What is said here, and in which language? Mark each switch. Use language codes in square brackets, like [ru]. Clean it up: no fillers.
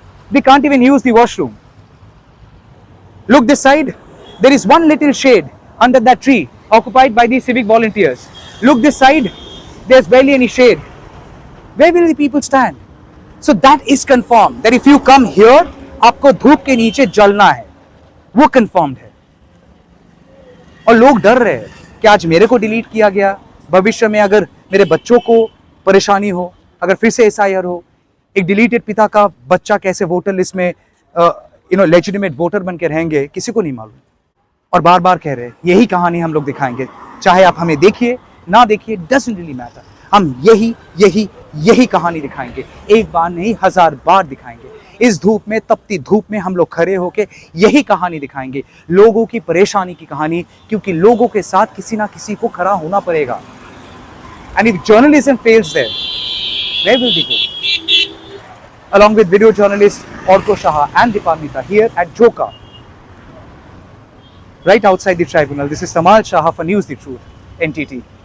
[en] They can't even use the washroom. Look this side. There is one little shade under that tree occupied by the civic volunteers. Look this side. There's barely any shade. Where will the people stand? So that is confirmed that if you come here, [hi] आपको धूप के नीचे जलना है. वो confirmed है. और लोग डर रहे हैं कि आज मेरे को डिलीट किया गया, भविष्य में अगर मेरे बच्चों को परेशानी हो, अगर फिर से SIR हो, एक डिलीटेड पिता का बच्चा कैसे वोटर लिस्ट में लेजिटिमेट वोटर बन के रहेंगे, किसी को नहीं मालूम. और बार बार कह रहे हैं यही कहानी हम लोग दिखाएंगे, चाहे आप हमें देखिए ना देखिए, [en] Doesn't really matter. [hi] हम यही कहानी दिखाएंगे, एक बार नहीं 1000 बार दिखाएंगे. इस धूप में, तपती धूप में हम लोग खड़े होके यही कहानी दिखाएंगे, लोगों की परेशानी की कहानी, क्योंकि लोगों के साथ किसी ना किसी को खड़ा होना पड़ेगा. [en] And if journalism fails there, where will we go? Along with video journalist Orko Shah and Dipamita here at Joka, right outside the tribunal. This is Tamal Shah for News the Truth, NTT.